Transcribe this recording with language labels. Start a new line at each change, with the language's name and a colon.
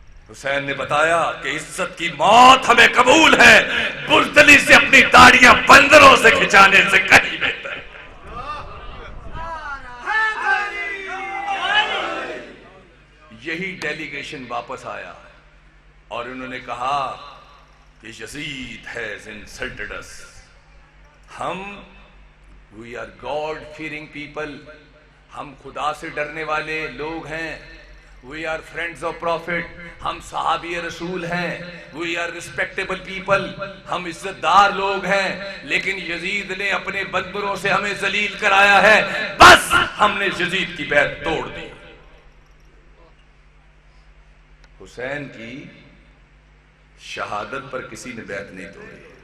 Urdu: حسین نے بتایا کہ عزت کی موت ہمیں قبول ہے، بزدلی سے اپنی داڑیاں بندروں سے کھچانے سے کہیں بہتر ہے. یہی ڈیلیگیشن واپس آیا اور انہوں نے کہا کہ یزید
English: has insulted us. we are God fearing people.
Urdu: ہم خدا سے ڈرنے والے لوگ ہیں.
English: We are friends of Prophet.
Urdu: ہم صحابی رسول ہیں.
English: We are respectable people.
Urdu: ہم عزت دار لوگ ہیں. لیکن یزید نے اپنے بندروں سے ہمیں ذلیل کرایا ہے. بس ہم نے یزید کی بیعت توڑ دی. حسین کی شہادت پر کسی نے بیعت نہیں توڑی.